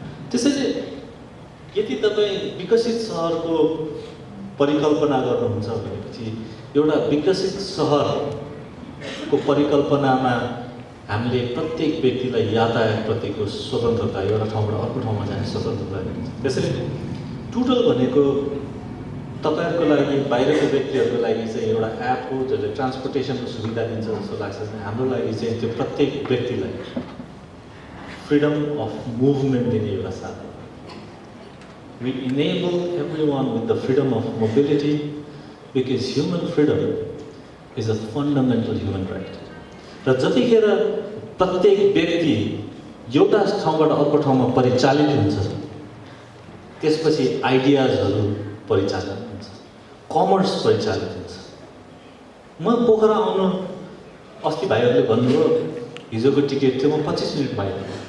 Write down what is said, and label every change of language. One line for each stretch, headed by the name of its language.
Nepali: त्यसैले यदि तपाईँ विकसित सहरको परिकल्पना गर्नुहुन्छ भनेपछि एउटा विकसित सहरको परिकल्पनामा हामीले प्रत्येक व्यक्तिलाई यातायातप्रतिको स्वतन्त्रता, एउटा ठाउँबाट अर्को ठाउँमा जाने स्वतन्त्रता दिन्छ। त्यसैले टुटल भनेको तपाईँहरूको लागि, बाहिरको व्यक्तिहरूको लागि चाहिँ एउटा एप हो जसले ट्रान्सपोर्टेसनको सुविधा दिन्छ जस्तो लाग्छ। हाम्रो लागि चाहिँ त्यो प्रत्येक व्यक्तिलाई
English: freedom of movement
Nepali: दिने एउटा साधन।
English: We enable everyone with the freedom of mobility because human freedom is a fundamental human right.
Nepali: र जतिखेर प्रत्येक व्यक्ति एउटा ठाउँबाट अर्को ठाउँमा परिचालित हुन्छ, त्यसपछि आइडियाजहरू परिचालित हुन्छ, कमर्स परिचालित हुन्छ। म पोखरा आउनु अस्ति भाइहरूले भन्नुभयो हिजोको टिकट थियो, म 25 मिनट पाइनँ।